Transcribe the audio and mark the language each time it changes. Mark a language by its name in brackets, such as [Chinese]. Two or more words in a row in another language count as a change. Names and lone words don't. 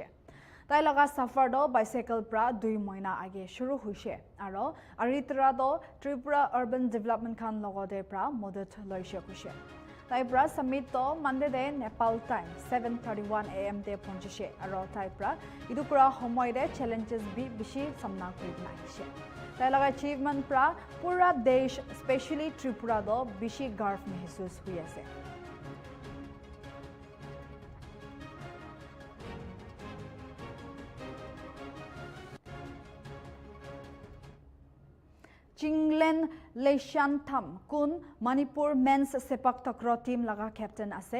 [Naga Pidgin] Tai laga safar do bicycle pra 2 moina age shuru hoise aro Aritra do Tripura [English] urban development [Naga Pidgin] khan logode pra modat loise kushe. Tai pra summit to Monday de Nepal time 7:31 AM de ponchise aro tai pra idu pura homoy de challenges bi bishi samna kurina aise. Tai laga achievement pra pura desh especially Tripura do bishi garv mehsus hui ase. Chinglen Leishantham kun Manipur men's sepak takraw team laga captain ase.